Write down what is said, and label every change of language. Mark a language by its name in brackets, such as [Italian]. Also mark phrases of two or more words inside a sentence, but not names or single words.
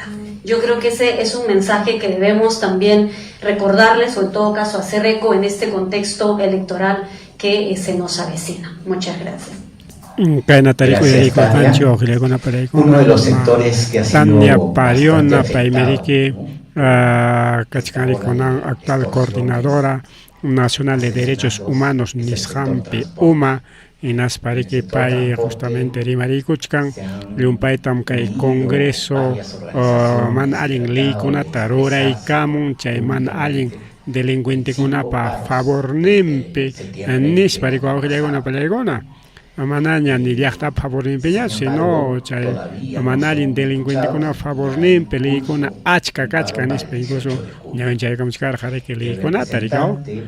[Spanish] Yo creo que ese es un mensaje que debemos también recordarles, o en todo caso hacer eco en este contexto electoral que se nos avecina. Muchas gracias. Gracias, Tania. Uno de los sectores que ha sido bastante afectado, actual coordinadora nacional de derechos humanos, Nishampi Uma, [Quechua] inaspariki pay justamente rimarikuchkan llumpaytam kay congreso mana allin leykunata ruraykamun chay mana allin delincuentekunapa favorninpi nishpa rikuwawqllaykuna pallaykuna manaña ni llaqtapa favorninpiña sino chay mana allin delincuentekuna favorninpi leykuna achka nishpa incluso ñawin chaykamishkarqa riki leykunata rikaw